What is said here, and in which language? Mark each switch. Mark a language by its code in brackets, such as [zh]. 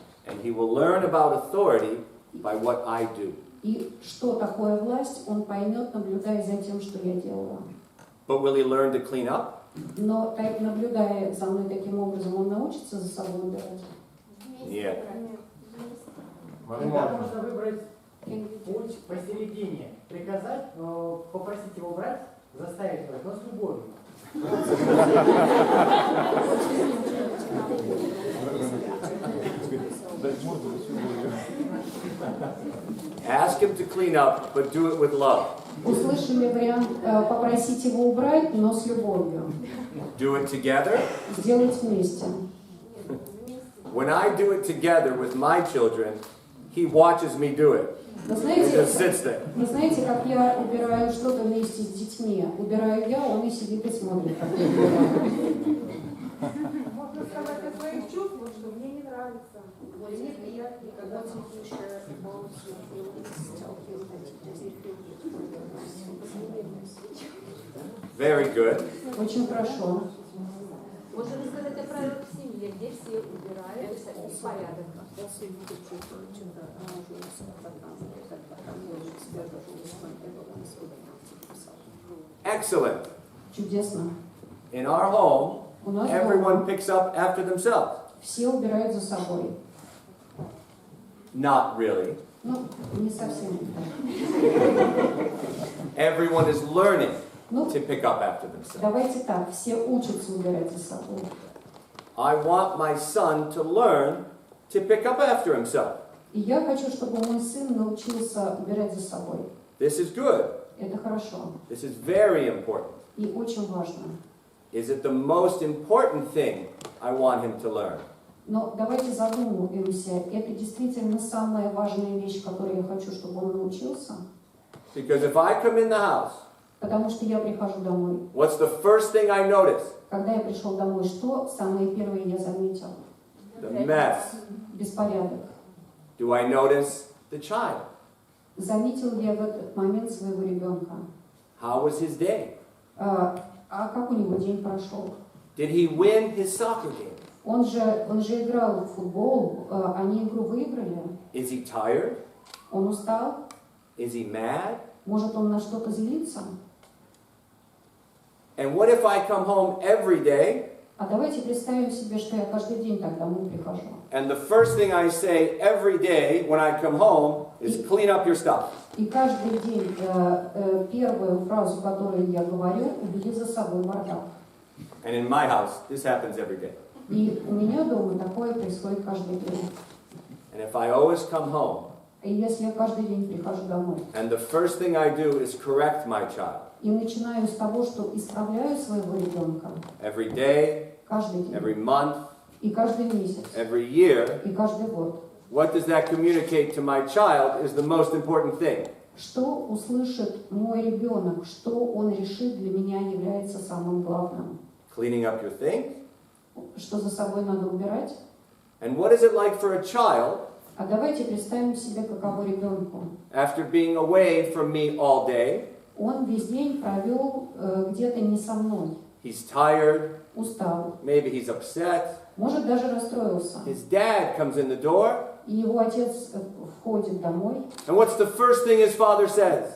[en] And he will learn about authority by what I do. [ru] И что такое власть, он поймет, наблюдая за тем, что я делаю. [en] But will he learn to clean up? [ru] Но наблюдая за мной таким образом, он научится за собой убирать. Нет. Иногда можно выбрать путь посередине. Приказать, но попросить его убрать, заставить брать, но с любовью. [en] Ask him to clean up, but do it with love. [ru] Услышали вариант попросить его убрать, но с любовью. [en] Do it together. [ru] Сделать вместе. [en] When I do it together with my children, he watches me do it. [ru] Вы [en] He just sits there. [ru] знаете, как я убираю что-то вместе с детьми? Убираю я, он и сидит и смотрит, как я убираю. Можно сказать о своих чувствах, что мне не нравится. Мне приятно, когда [en] Very good. [ru] Очень хорошо. Можно рассказать о правилах в семье, где все убирают, и порядок. [en] Excellent. [ru] Чудесно. [en] In our home, [ru] У нас [en] everyone [ru] дома [en] picks up after themselves. [ru] все убирают за собой. [en] Not really. [ru] Ну, не совсем так. [en] Everyone is learning [ru] Ну, [en] to pick up after themselves. [ru] давайте так, все учатся убирать за собой. [en] I want my son to learn to pick up after himself. [ru] И я хочу, чтобы мой сын научился убирать за собой. [en] This is good. [ru] Это хорошо. [en] This is very important. [ru] И очень важно. [en] Is it the most important thing I want him to learn? [ru] Но давайте задумаемся, это действительно самая важная вещь, которой я хочу, чтобы он научился. [en] Because if I come in the house, [ru] Потому что я прихожу домой. [en] what's the first thing I notice? [ru] Когда я пришел домой, что самое первое я заметил? [en] The mess. [ru] Беспорядок. [en] Do I notice the child? [ru] Заметил ли я в этот момент своего ребенка? [en] How was his day? [ru] А как у него день прошел? [en] Did he win his soccer game? [ru] Он же играл в футбол, они игру выиграли. [en] Is he tired? [ru] Он устал? [en] Is he mad? [ru] Может, он на что-то злится? [en] And what if I come home every day [ru] А давайте представим себе, что я каждый день так домой прихожу. [en] and the first thing I say every day when I come home is clean up your stuff? [ru] И каждый день первую фразу, которую я говорю, убери за собой бардак. [en] And in my house, this happens every day. [ru] И у меня дома такое происходит каждый день. [en] And if I always come home [ru] И если я каждый день прихожу домой [en] and the first thing I do is correct my child [ru] и начинаю с того, что исправляю своего ребенка [en] every day, [ru] каждый день, [en] every month, [ru] и каждый месяц, [en] every year, [ru] и каждый год, [en] what does that communicate to my child is the most important thing. [ru] что услышит мой ребенок, что он решит для меня является самым главным? [en] Cleaning up your things? [ru] Что за собой надо убирать? [en] And what is it like for a child [ru] А давайте представим себе, каково ребенку. [en] after being away from me all day? [ru] Он весь день провел где-то не со мной, [en] He's tired, [ru] устал, [en] maybe he's upset, [ru] может даже расстроился. [en] His dad comes in the door, [ru] И его отец входит домой. [en] and what's the first thing his father says?